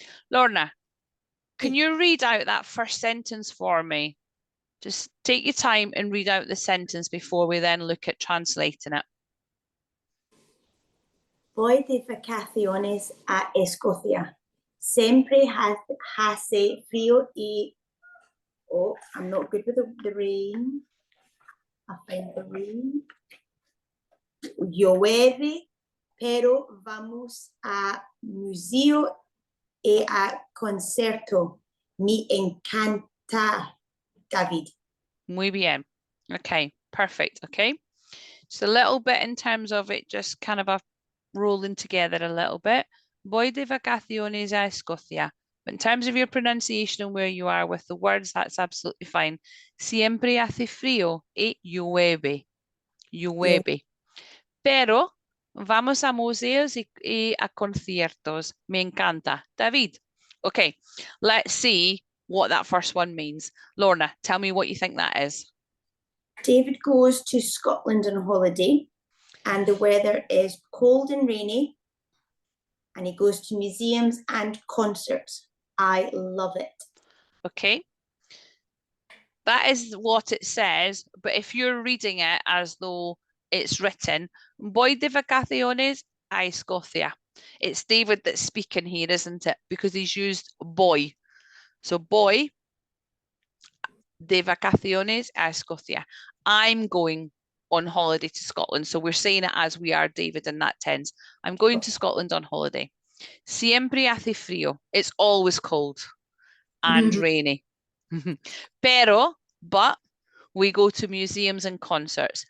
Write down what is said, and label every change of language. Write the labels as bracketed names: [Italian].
[English] Lorna, can you read out that first sentence for me? Just take your time and read out the sentence before we then look at translating it. [Spanish] Voy de vacaciones a Escocia. Siempre hace frío y... [English] Oh, I'm not good with the rain. I find the rain. [Spanish] Llueve, pero vamos a museo y a concierto. Me encanta, David. Muy bien. [English] Okay, perfect. Okay. Just a little bit in terms of it, just kind of a rolling together a little bit. [Spanish] Voy de vacaciones a Escocia. [English] But in terms of your pronunciation and where you are with the words, that's absolutely fine. [Spanish] Siempre hace frío y llueve. Llueve. Pero vamos a museos y a conciertos. Me encanta. David. [English] Okay, let's see what that first one means. Lorna, tell me what you think that is. David goes to Scotland on holiday and the weather is cold and rainy and he goes to museums and concerts. I love it. Okay. That is what it says, but if you're reading it as though it's written, [Spanish] Voy de vacaciones a Escocia. [English] It's David that's speaking here, isn't it? Because he's used boy. So boy, [Spanish] de vacaciones a Escocia. [English] I'm going on holiday to Scotland. So we're saying it as we are David in that tense. I'm going to Scotland on holiday. [Spanish] Siempre hace frío. [English] It's always cold and rainy. But we go to museums and concerts.